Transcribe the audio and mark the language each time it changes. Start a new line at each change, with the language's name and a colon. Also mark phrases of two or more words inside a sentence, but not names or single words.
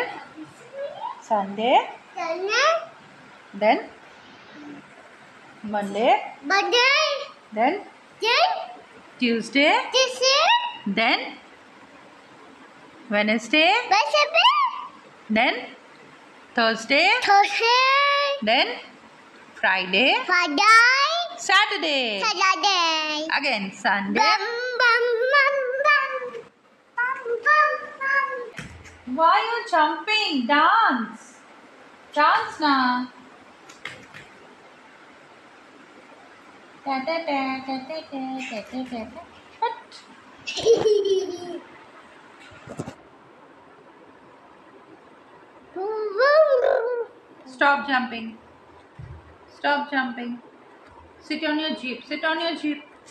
English: Sunday, then Monday, then Tuesday, then Wednesday, then Thursday, then Friday, Saturday, again Sunday. Why are you jumping? Dance, dance na. Ta ta ta ta ta ta ta ta ta ta. What? Stop jumping. Stop jumping. Sit on your jeep. Sit on your jeep.